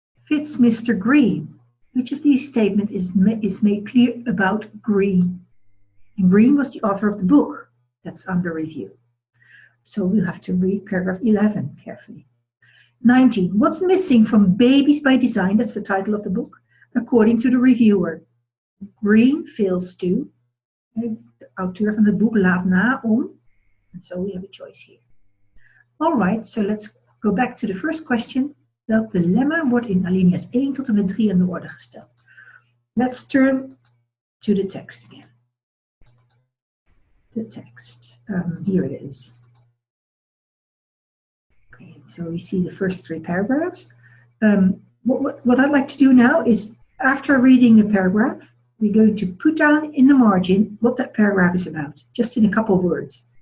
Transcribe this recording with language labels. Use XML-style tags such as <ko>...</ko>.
<en>is Mr. Green? Which of these statements is made clear about Green? And Green was the author of the book that's under review. So we'll have to read paragraph 11 carefully. 19. What's missing from Babies by Design? That's the title of the book. According to the reviewer. Green fails to.</en> <nl>De auteur van het boek laat na om.</nl> <en>And so we have a choice here. All right, so let's go back to the first question.</en> <nl>Welk dilemma wordt in alinea's 1 tot en met 3 aan de orde gesteld?</nl> <en>Let's turn to the text again. The text. Here it is. Okay, so we see the first 3 paragraphs. What I'd like to do now is, after reading the paragraph, we're going to put down in the margin what that paragraph is about, just in a couple of words.</en>